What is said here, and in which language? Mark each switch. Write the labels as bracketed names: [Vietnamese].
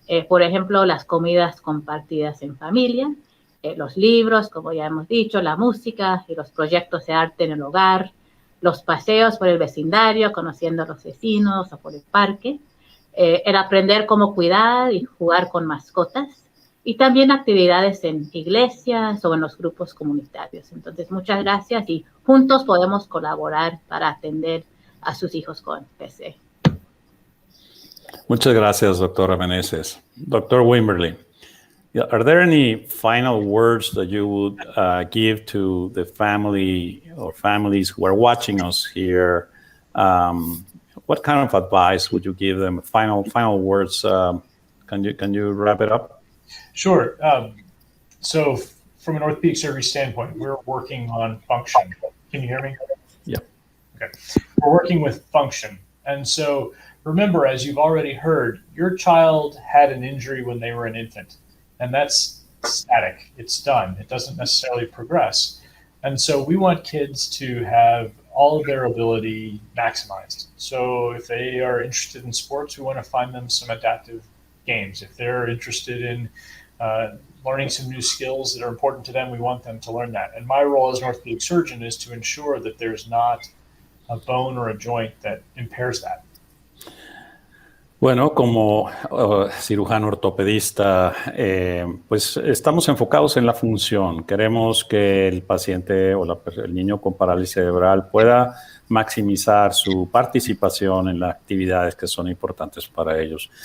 [Spanish] Por ejemplo, las comidas compartidas en familia, los libros, como ya hemos dicho, la música y los proyectos de arte en el hogar, los paseos por el vecindario, conociendo a los vecinos o por el parque, el aprender cómo cuidar y jugar con mascotas, y también actividades en iglesias o en los grupos comunitarios. Entonces, muchas gracias y juntos podemos colaborar para atender a sus hijos con PC. Muchas gracias, doctora Meneses. Dr. [English] Wimberly, are there any final words that you would give to the family or families who are watching us here? What kind of advice would you give them? Final words. Can you wrap it up? Sure. So from an orthopedic surgery standpoint, we're working on function. Can you hear me? Yeah. Okay. We're working with function. And so remember, as you've already heard, your child had an injury when they were an infant, and that's static. It's done. It doesn't necessarily progress. And so we want kids to have all of their ability maximized. So if they are interested in sports, we want to find them some adaptive games. If they're interested in learning some new skills that are important to them, we want them to learn that. And my role as an orthopedic surgeon is to ensure that there's not a bone or a joint that impairs that. [Spanish] Bueno, como cirujano ortopedista, pues estamos enfocados en la función. Queremos que el paciente o el niño con parálisis cerebral pueda maximizar su participación en las actividades que son importantes para ellos.